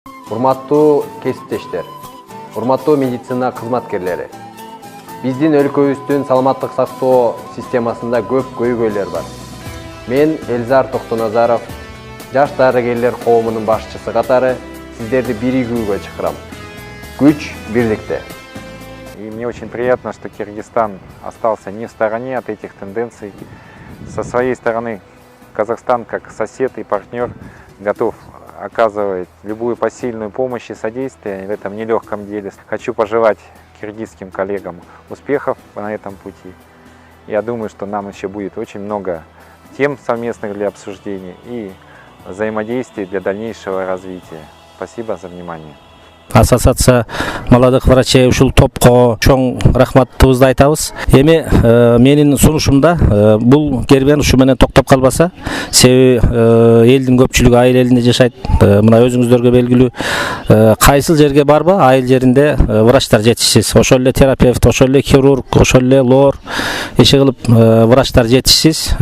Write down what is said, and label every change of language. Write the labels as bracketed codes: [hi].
[ky] Урматтуу кесиптештер, урматтуу медицина кызматкерлери. Биздин өлкөбүздүн саламаттык сактоо системасында көп көйгөйлөр бар. Мен Элзар Токтоназаров, жаш дарыгерлер коомунун башчысы катары сиздерди биригүүгө чакырам. Күч бирликте. [ru] И мне очень приятно, что Киргизстан остался не в стороне от этих тенденций. Со своей стороны Казахстан, как сосед и партнер, готов оказывать любую посильную помощь и содействие в этом нелегком деле. Хочу пожелать киргизским коллегам успехов на этом пути. Я думаю, что нам еще будет очень много тем совместных для обсуждения и взаимодействий для дальнейшего развития. Спасибо за внимание. [ky] Ассоциация молодых врачей ушул топко чоң рахматыбызды айтабыз. Эми менин сунушумда бул кербен ушу менен токтоп калбаса, себеби элдин көпчүлүгү айыл элинде жашайт. Мына өзүңүздөргө белгилүү, кайсыл жерге барба, айыл жеринде врачтар жетишсиз. Ошол эле терапевт, ошол эле хирург, ошол эле лор, иши кылып врачтар жетишсиз.